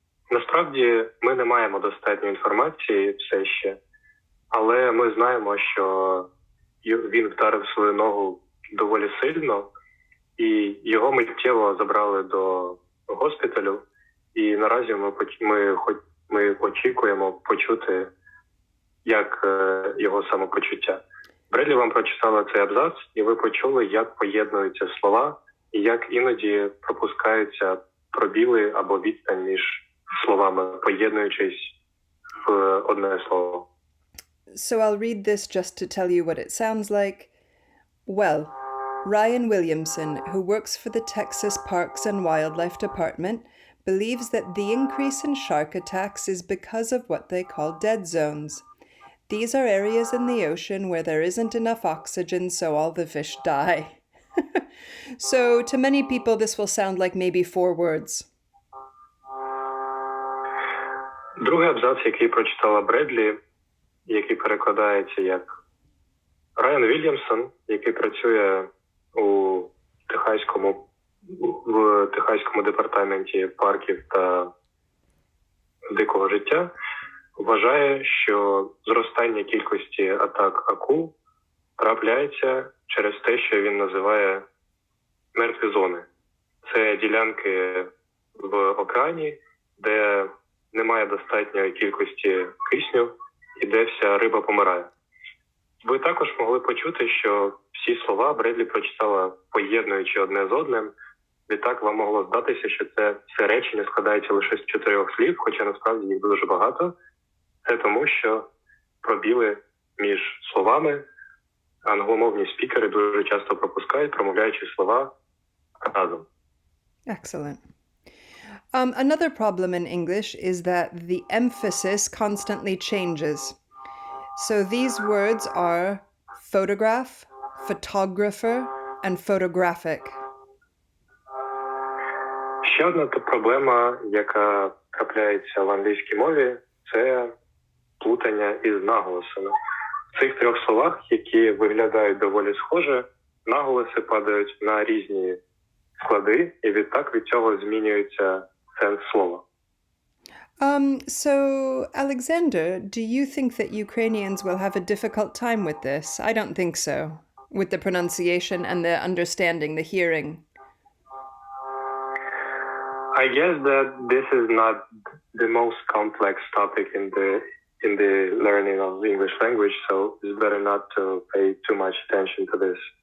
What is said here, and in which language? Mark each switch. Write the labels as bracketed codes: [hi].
[uk] Насправді ми не маємо достатньо інформації все ще, але ми знаємо, що він вдарив свою ногу доволі сильно, і його миттєво забрали до госпіталю, і наразі ми очікуємо почути, як його самопочуття. Бредлі вам прочитала цей абзац, і ви почули, як поєднуються слова, і як іноді пропускаються пробіли або відстань між словами, поєднуючись в одне слово. [en] So I'll read this just to tell you what it sounds like. Well, Ryan Williamson, who works for the Texas Parks and Wildlife Department, believes that the increase in shark attacks is because of what they call dead zones. These are areas in the ocean where there isn't enough oxygen, so all the fish die. So, to many people, this will sound like maybe 4 words. [uk] Другий абзац, який прочитала Бредлі, який перекладається як Райан Вільямсон, який працює в Техаському департаменті парків та дикого життя, вважає, що зростання кількості атак акул трапляється через те, що він називає мертві зони. Це ділянки в океані, де немає достатньої кількості кисню і де вся риба помирає. Ви також могли почути, що всі слова Бредлі прочитала поєднуючи одне з одним. Відтак вам могло здатися, що це все речення складається лише з 4 слів, хоча насправді їх дуже багато. Це тому, що пробіли між словами англомовні спікери дуже часто пропускають, промовляючи слова разом. [en] Excellent. Another problem in English is that the emphasis constantly changes. So these words are photograph, photographer, and photographic. [uk] Ще одна проблема, яка трапляється в англійській мові, це плутання із наголосами. В цих 3 словах, які виглядають доволі схоже, наголоси падають на різні склади, і відтак від цього змінюється сенс слова. [en] So, Alexander, do you think that Ukrainians will have a difficult time with this? I don't think so. With the pronunciation and the understanding, the hearing. I guess that this is not the most complex topic in the learning of the English language, so it's better not to pay too much attention to this.